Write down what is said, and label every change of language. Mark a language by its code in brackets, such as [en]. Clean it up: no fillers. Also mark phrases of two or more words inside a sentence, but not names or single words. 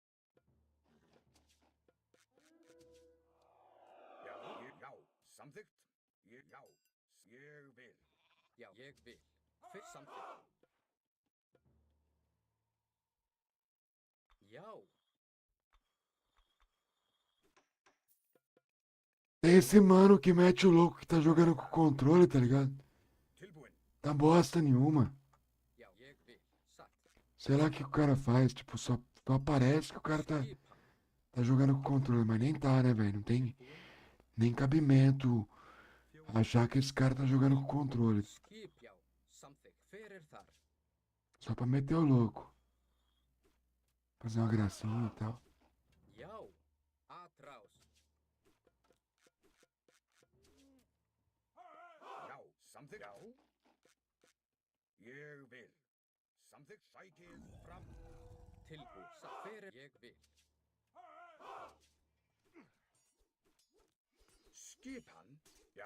[is] Já. Samþykkt? Já. Ég vil. Já. Ég vil. Hver samþykkt? Já. [pt] Tem esse mano que mete o louco que tá jogando com o controle, tá ligado? [is] Tilbúin. [pt] Dá bosta nenhuma. [is] Já. Ég vil. Satt. [pt] Sei lá o que o cara faz, tipo, só aparece que o cara [is] Skipan. [pt] tá jogando com o controle, mas nem tá, né, velho? Não tem nem cabimento achar que esse cara tá jogando com o controle. [is] Skip. Já. Samþykkt. Hver er þar? [pt] Só pra meter o louco. Fazer uma gracinha e tal. [is] Já. Atrás. Já. Samþykkt? Já. Ég vil. Samþykkt? Sækið fram. Tilbúin. Satt. Hver er ég vil? Skipan? Já.